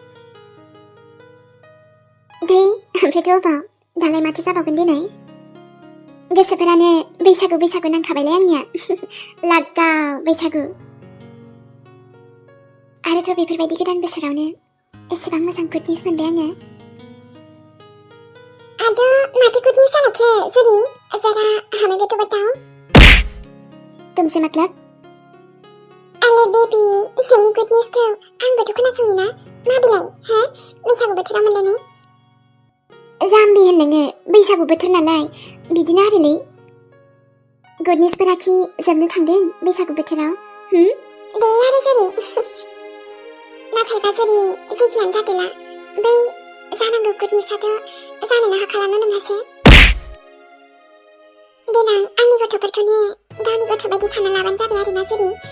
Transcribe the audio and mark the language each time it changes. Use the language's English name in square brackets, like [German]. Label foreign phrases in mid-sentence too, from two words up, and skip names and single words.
[Bodo] दे ओमफ्रायथ' अबाव दालाय माथो जाबावगोन देनाय गोसोफोरानो बैसागु बैसागु नांखाबायलाय आंनिया लागाव बैसागु आरोथ' बेफोरबायदि गोदान बोसोरावनो एसेबां मोजां [English] good news [Bodo] मोनबाय आङो आद' माथो [English] good news [Bodo] जानायखो जुरि [Hindi] जरा हमें भी तो बताओ तुमसे मतलब [Bodo] अरे बेबी नोंनि [English] good news [Bodo] आंबोथ' खोनासंनि ना मा बिलाय हो बैसागु बोथोराव मोनलायनाय जाम्बि होननोङो बैसागु बोथोर नालाय बिदिनो आरोलै [English] good news [Bodo] खि जोबनो थांदों बैसागु बोथोराव दे आरो जुरि नाथायबा जुरि जेखियानो जादोला बै जानांगौ [English] good news' [Bodo] जानोनो हाखालानो नोंहासो देनां आंनि गथ'फोरखौनो गावनि गथ' बायदि खाना लाबानो जाबाय आरोना जुरि